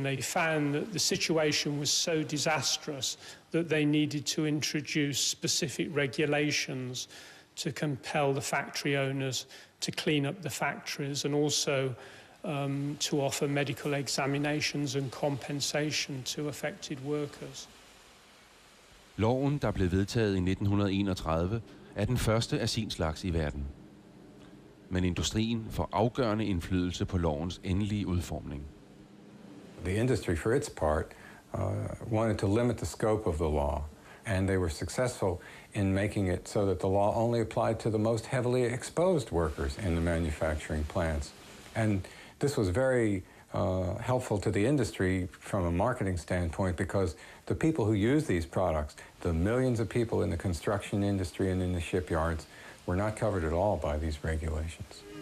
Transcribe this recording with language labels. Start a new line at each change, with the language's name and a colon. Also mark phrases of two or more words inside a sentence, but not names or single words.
English: They found that the situation was so disastrous that they needed to introduce specific regulations to compel the factory owners to clean up the factories, and also to offer medical examinations and compensation to affected workers.
Danish: Loven, der blev vedtaget i 1931, er den første af sin slags i verden. Men industrien får afgørende indflydelse på lovens endelige udformning.
English: The industry, for its part, wanted to limit the scope of the law, and they were successful in making it so that the law only applied to the most heavily exposed workers in the manufacturing plants. And this was very helpful to the industry from a marketing standpoint, because the people who use these products, the millions of people in the construction industry and in the shipyards, were not covered at all by these regulations.